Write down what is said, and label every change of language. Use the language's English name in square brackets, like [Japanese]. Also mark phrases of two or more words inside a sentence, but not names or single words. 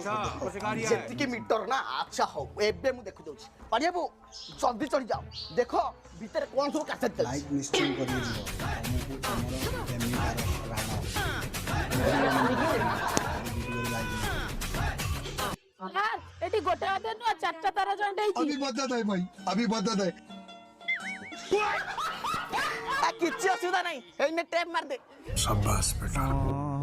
[Odia] ଯେତିକି ମିଟର ନା ଆଚ୍ଛା ହଉ ଏବେ ମୁଁ ଦେଖୁ ଦଉଛି ପାଣିବାବୁ ଜଲ୍ଦି ଚଢି ଯାଅ ଦେଖ ଭିତରେ କଣ ସବୁ କାରସାଦି ଚାଲିଛି ଲାଇକ୍ ନିଶ୍ଚୟ କରିଦିଅ ତମକୁ ତମର ପ୍ରେମିକାର ପ୍ରାଣ ଏଠି ଗୋଟେ ଅଧେ ନୁହଁ ଚାରିଟା ତାର ଜଏଣ୍ଟ ହେଇଛି [Hindi] अभी बदत है भाई अभी बदत है [Odia] କିଛି ଅସୁବିଧା ନାହିଁ ଏଇନେ ଟେପ୍ ମାରିଦେ [Hindi] शाबाश बेटा